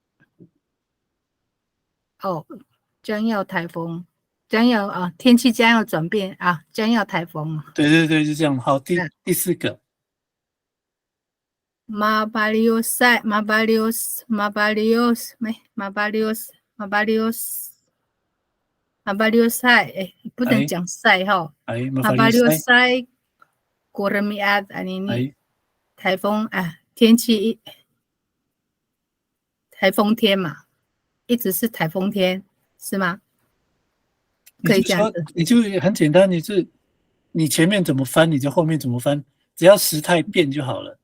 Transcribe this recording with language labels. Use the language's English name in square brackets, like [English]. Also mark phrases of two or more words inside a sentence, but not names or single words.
[Chinese] 哦，将要台风，将要啊，天气将要转变啊，将要台风。对对对，就这样。好，第4个。 Mafalios 哎，不能讲晒哈。Mafalios Gurmiat anini。台风啊，天气台风天嘛，一直是台风天，是吗？可以这样子。你就很简单，你前面怎么翻，你就后面怎么翻，只要时态变就好了。